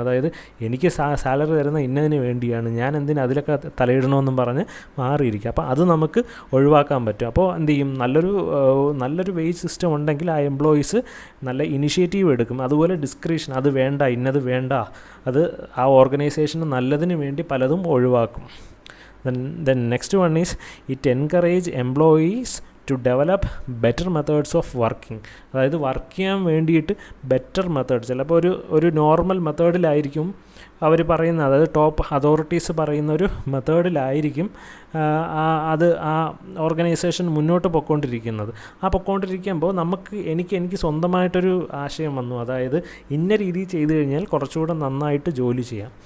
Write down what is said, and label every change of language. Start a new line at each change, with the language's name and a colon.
Malayalam: അതായത് എനിക്ക് സാലറി തരുന്ന ഇന്നതിന് വേണ്ടിയാണ്, ഞാൻ എന്തിന് അതിലൊക്കെ തലയിടണമെന്നും പറഞ്ഞ് മാറിയിരിക്കും. അപ്പോൾ അത് നമുക്ക് ഒഴിവാക്കാൻ പറ്റും. അപ്പോൾ എന്ത് ചെയ്യും, നല്ലൊരു വേജ് സിസ്റ്റം ഉണ്ടെങ്കിൽ ആ എംപ്ലോയീസ് നല്ല ഇനിഷ്യേറ്റീവ് എടുക്കും. അതുപോലെ ഡിസ്ക്രിപ്ഷൻ, അത് വേണ്ട, ഇന്നത് വേണ്ട, അത് ആ ഓർഗനൈസേഷന് നല്ലതിന് വേണ്ടി പലതും ഒഴിവാക്കും.
English: Then next one is it encourage employees to develop better methods of working.
Malayalam: അതായത് വർക്ക് ചെയ്യാൻ വേണ്ടിയിട്ട് ബെറ്റർ മെത്തേഡ്, ചിലപ്പോൾ ഒരു നോർമൽ മെത്തേഡിലായിരിക്കും അവർ പറയുന്നത്, അതായത് ടോപ്പ് അതോറിറ്റീസ് പറയുന്ന ഒരു മെത്തേഡിലായിരിക്കും അത് ആ ഓർഗനൈസേഷൻ മുന്നോട്ട് പൊയ്ക്കൊണ്ടിരിക്കുന്നത്. പൊയ്ക്കൊണ്ടിരിക്കുമ്പോൾ എനിക്ക് സ്വന്തമായിട്ടൊരു ആശയം വന്നു, അതായത് ഇന്ന രീതിയിൽ ചെയ്തു കഴിഞ്ഞാൽ കുറച്ചുകൂടെ നന്നായിട്ട് ജോലി ചെയ്യാം.